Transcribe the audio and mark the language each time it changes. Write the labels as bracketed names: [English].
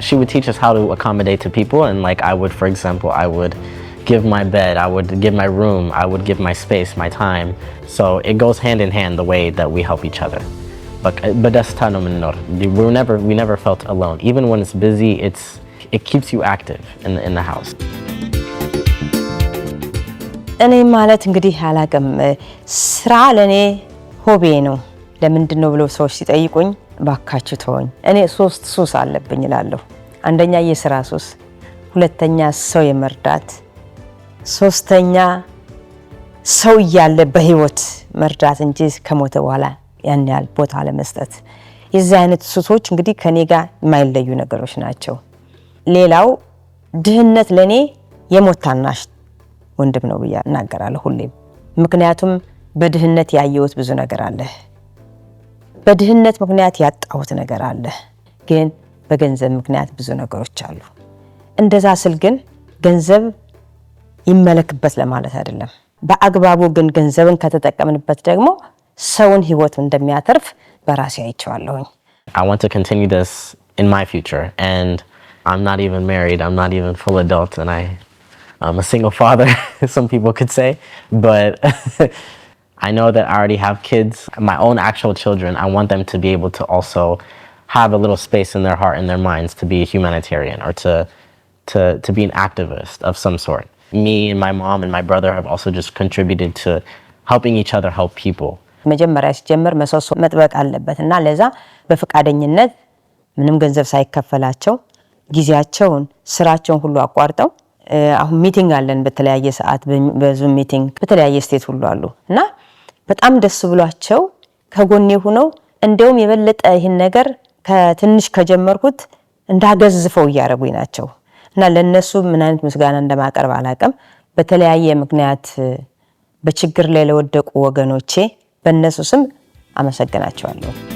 [English] She would teach us how to accommodate to people, and like I would, for example, I would give my bed, I would give my room, I would give my space, my time. So it goes hand in hand the way that we help each other. But that's tano menor. We never felt alone. Even when it's busy, it keeps you active in the house. [Amharic] እኔ ማለት እንግዲህ አላቀም ስራ ለኔ ሆቢ ነው። ለምንድን ነው ብሎ ሰዎች ሲጠይቁኝ ባካችሁ ተወኝ። እኔ ሶስት ሱስ አለብኝ እላለሁ። አንደኛ የስራ ሱስ፣ ሁለተኛ ሰው የመርዳት፣ ሶስተኛ ሰው ያለ በህይወት መርዳት እንጂ ከሞተ በኋላ ያን ያህል ቦታ ለመስጠት። የዚህ አይነት ሱሶች እንግዲህ ከኔ ጋር የማይለዩ ነገሮች ናቸው። ሌላው ድህነት ለኔ የሞት ታናሽ ወንድም ነው ብዬ እናገራለሁ ሁሌም። ምክንያቱም በድህነት ያየሁት ብዙ ነገር አለ። በድህነት ምክንያት ያጣሁት ነገር አለ። ግን በገንዘብ ምክንያት ብዙ ነገሮች አሉ። እንደዛ ስል ግን ገንዘብ ይመለክበት ለማለት አይደለም። በአግባቡ ግን ገንዘብን ከተጠቀምንበት ደግሞ ሰውን ህይወት እንደሚያተርፍ በራሴ አይቼዋለሁኝ። [English] I want to continue this in my future, and I'm not even married. I'm not even full adult, and I'm a single father, some people could say, but I know that I already have kids, my own actual children. I want them to be able to also have a little space in their heart and their minds to be a humanitarian or to be an activist of some sort. Me and my mom and my brother have also just contributed to helping each other help people. [Amharic] መጀመሪያ ሲጀምር መሰሶ መጥበቅ አለበት እና ለዛ በፈቃደኝነት ምንም ገንዘብ ሳይከፈላቸው ጊዜያቸውን ስራቸውን ሁሉ አቋርጠው አሁን ሚቲንግ አለን በተለያየ ሰዓት በዙም ሚቲንግ በተለያየ ስቴት ሁሉ አሉ እና በጣም ደስ ብሏቸው ከጎኔ ሆነው እንደውም የበለጠ ይሄን ነገር ከትንሽ ከጀመርኩት እንዳገዝፈው እያረጉኝ ናቸው እና ለነሱ ምን አይነት ምስጋና እንደማቀርብ አላቀም። በተለያየ ምክንያት በችግር ላይ ለወደቁ ወገኖቼ በእነሱ ስም አመሰግናቸዋለሁ።